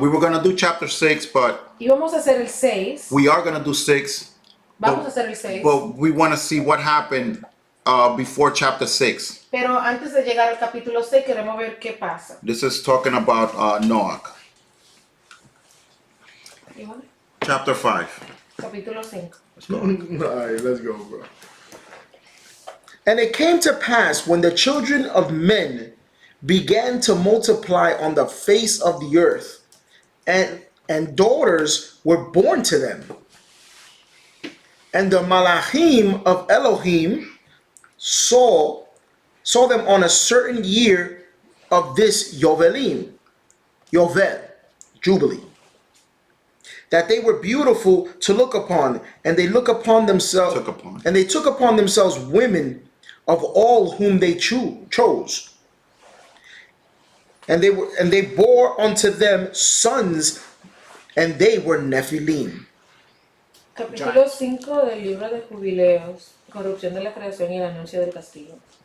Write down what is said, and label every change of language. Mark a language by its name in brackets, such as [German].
[English] We were gonna do chapter 6, but [Spanish] Y vamos a hacer el 6. [English] we are gonna do 6. [Spanish] Vamos a hacer el 6. [English] But we want to see what happened before chapter 6. [Spanish] Pero antes de llegar al capítulo 6 queremos ver qué pasa. [English] This is talking about Noah. Iván, Chapter 5. [Spanish] capítulo 5. [English] Alright, let's go, bro. And it came to pass when the children of men began to multiply on the face of the earth, and daughters were born to them. And the Malachim of Elohim saw them on a certain year of this Yovel, Jubilee, that they were beautiful to look upon, and they look upon themselves, and they took upon themselves women of all whom they chose, and they bore unto them sons, and they were Nephilim. [Spanish] Capítulo 5 del libro de Jubileos, corrupción de la creación y el anuncio del castigo.